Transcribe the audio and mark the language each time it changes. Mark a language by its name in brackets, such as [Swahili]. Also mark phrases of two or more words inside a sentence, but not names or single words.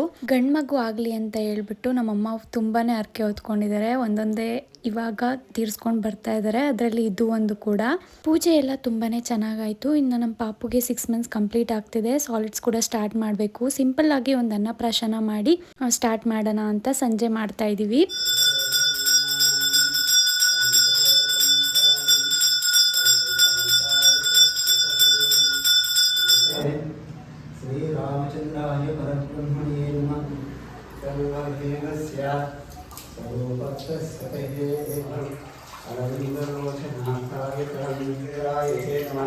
[Kannada] ಗಂಡು ಮಗು ಆಗಲಿ ಅಂತ ಹೇಳ್ಬಿಟ್ಟು ನಮ್ಮಮ್ಮ ತುಂಬಾ ಹರಕೆ ಹೊತ್ಕೊಂಡಿದ್ದಾರೆ. ಒಂದೊಂದೇ ಇವಾಗ ತೀರಿಸ್ಕೊಂಡು ಬರ್ತಾ ಇದ್ದಾರೆ. ಅದರಲ್ಲಿ ಇದು ಒಂದು ಕೂಡ. ಪೂಜೆ ಎಲ್ಲ ತುಂಬಾ ಚೆನ್ನಾಗಾಯಿತು. ಇನ್ನು ನಮ್ಮ ಪಾಪುಗೆ 6 [English] months complete [Kannada] ಆಗ್ತಿದೆ. ಸಾಲಿಡ್ಸ್ ಕೂಡ ಸ್ಟಾರ್ಟ್ ಮಾಡಬೇಕು. ಸಿಂಪಲ್ ಆಗಿ ಒಂದು ಅನ್ನಪ್ರಾಶನ ಮಾಡಿ ಸ್ಟಾರ್ಟ್ ಮಾಡೋಣ ಅಂತ ಸಂಜೆ ಮಾಡ್ತಾ ಇದ್ದೀವಿ. [Sanskrit] श्रीरामचंद्राय परब्रह्मणे नमः। सर्वदेवस्य सर्वभक्तस्पतये अरविन्दलोचनाय तरणीराय नमः।